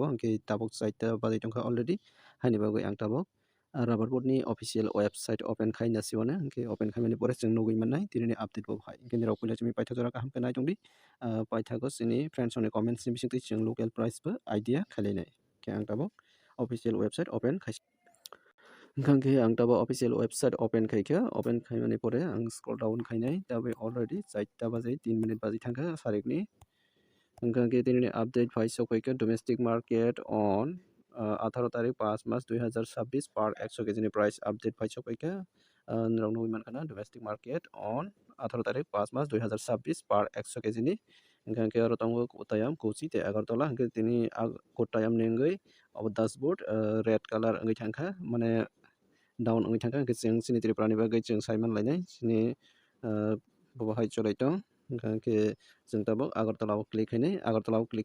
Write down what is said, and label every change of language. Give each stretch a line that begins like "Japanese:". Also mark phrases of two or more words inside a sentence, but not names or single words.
Kok Borok: hingkhe tabuk 4 ta bazai tongkha already haini bagui ang tabuk
English: rubber boot
Kok Borok: ni
English: official website open
Kok Borok: khaina siwano hingkhe open khaimani pore chwng nugui mannai tinini update bo hai hingkhe nirok puila chumi paitha jora kaham khe nai tongdi paithago chini friends ni comments ni bisingtwi chwng
English: local price
Kok Borok: bo idea khailainai hingkhe ang tabuk
English: official website open
Kok Borok: khaisi hingkhe ang tabuk
English: official website open
Kok Borok: khaikha open khaimani pore ang
English: scroll down
Kok Borok: khainai tabai already 4 ta bazai 3 minute bazai thangkha sarikni hingkhe tinini update phaisokhaikha
English: domestic market on
Kok Borok: 18 tarik 5 March 2026 per 100 kg ni price update phaisokhaikha nirok nugui mankha
English: domestic market on
Kok Borok: 18 tarik 5 March 2026 per 100 kg ni hingkhe aro tongo Kottayam Kochi tei Agartala hingkhe tini Kottayam ni wngwi abo
English: dashboard red color
Kok Borok: wngwi thangkha mane down wngwi thangkha hingkhe chwng chini Tripura ni bagui chwng saimanlainai chini bo hai cholai tong hingkhe chwng tabuk Agartala o click hainai Agartala o click